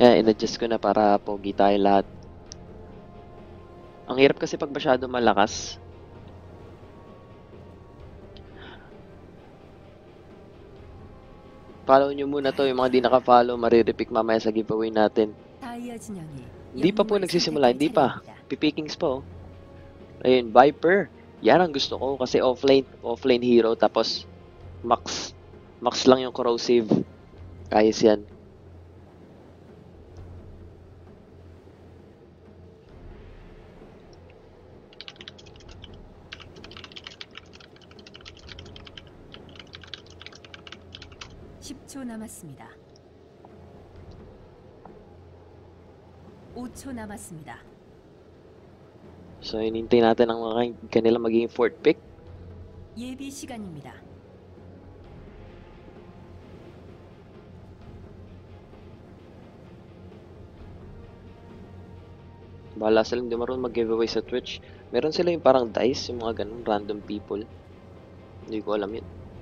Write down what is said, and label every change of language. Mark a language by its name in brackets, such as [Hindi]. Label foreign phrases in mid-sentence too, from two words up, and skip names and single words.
[Filipino] Kaya in-adjust ko na para pogi tayo lahat. Ang hirap kasi pag masyado malakas. Follow nyo muna to, yung mga di naka-follow, marirepick mamaya sa giveaway natin. [Korean] 다이아 진영이 [Filipino] Hindi pa po [Korean] 영웅을 [Filipino] nagsisimula, [Korean] 선택할 [Filipino] hindi pa. [Korean] 차례입니다. [Filipino] Pipikings pa oh. Ayun, Viper. Yan ang gusto ko kasi [English] offlane hero [Filipino] tapos max lang yung corrosive. Ayos yan. [Korean] (10초) 남았습니다. 5초 남았습니다. [Filipino] So, hinintay natin ang mga kanila magiging [English] fourth pick. [Korean] 예비 시간입니다. [Filipino] Bahala sila, hindi marunong mag-giveaway sa Twitch. Meron sila yung parang dice, yung mga ganun, [English] random people. [Filipino] Hindi ko alam yun.